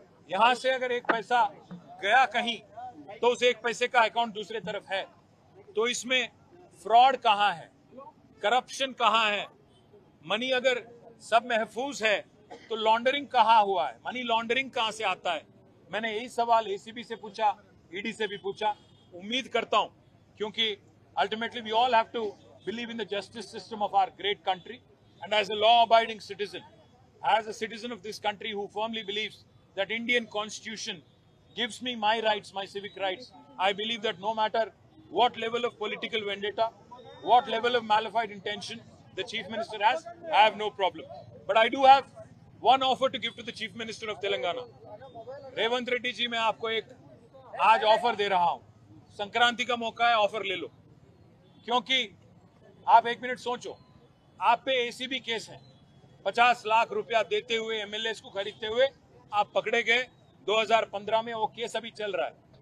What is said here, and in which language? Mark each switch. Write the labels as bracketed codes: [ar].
[hi] यहां से अगर एक पैसा गया कहीं तो उस एक पैसे का अकाउंट दूसरे तरफ है, तो इसमें फ्रॉड कहां है, करप्शन कहां है? मनी अगर सब महफूज है तो लॉन्ड्रिंग कहां हुआ है? मनी लॉन्ड्रिंग कहां से आता है? मैंने यही सवाल एसीबी से पूछा, ईडी से भी पूछा. उम्मीद करता हूं, क्योंकि [en] Ultimately we all have to believe in the justice system of our great country, and as a law abiding citizen, as a citizen of this country who firmly believes that Indian Constitution gives me my rights, my civic rights, I believe that no matter what level of political vendetta, what level of malified intention the Chief Minister has, I have no problem. But I do have one offer to give to the Chief Minister of Telangana. [hi] Revanth Reddy ji, मैं आपको एक आज offer दे रहा हूं. संक्रांति का मौका है, offer ले लो. क्योंकि आप एक मिनट सोचो, आप पे एसीबी केस है. 50 लाख रुपया देते हुए, एमएलए को खरीदते हुए आप पकड़े गए 2015 में. वो केस अभी चल रहा है.